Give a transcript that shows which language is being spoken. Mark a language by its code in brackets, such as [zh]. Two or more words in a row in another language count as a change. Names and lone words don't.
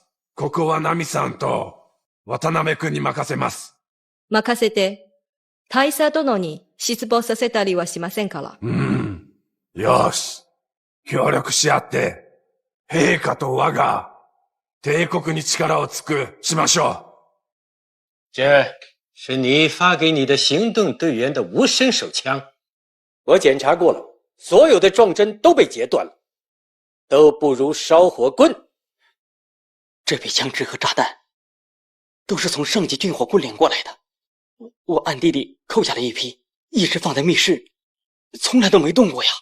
[ja] ここはナミさんと渡辺くんに任せます。任せて、大佐殿に失望させたりはしませんから。よし。協力し合って、陛下と我が帝国に力を尽くしましょう。 [zh] 这是你发给你的行动队员的无声手枪，我检查过了，所有的撞针都被截断了，都不如烧火棍。这批枪支和炸弹都是从上级军火库领过来的，我暗地里扣下了一批，一直放在密室，从来都没动过呀。